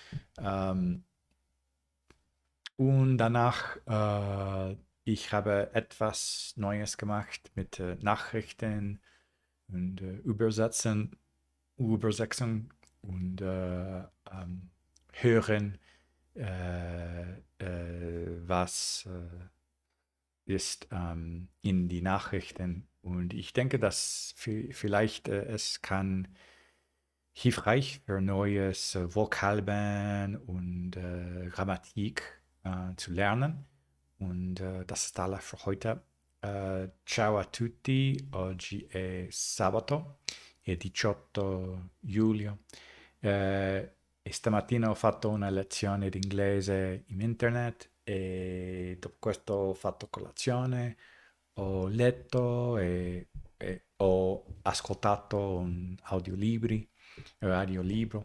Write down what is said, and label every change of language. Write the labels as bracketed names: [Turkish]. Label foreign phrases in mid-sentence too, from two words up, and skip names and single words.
[German] Und danach, ich habe etwas Neues gemacht mit Nachrichten und Übersetzung und hören, was ist in die Nachrichten. Und ich denke, dass vielleicht es kann hilfreich für neues Vokabeln und Grammatik zu lernen. Und das ist alles für heute. [Italian] Ciao a tutti, oggi è sabato, è 18 luglio. E stamattina ho fatto una lezione di inglese in internet e dopo questo ho fatto colazione, ho letto e ho ascoltato un audiolibro.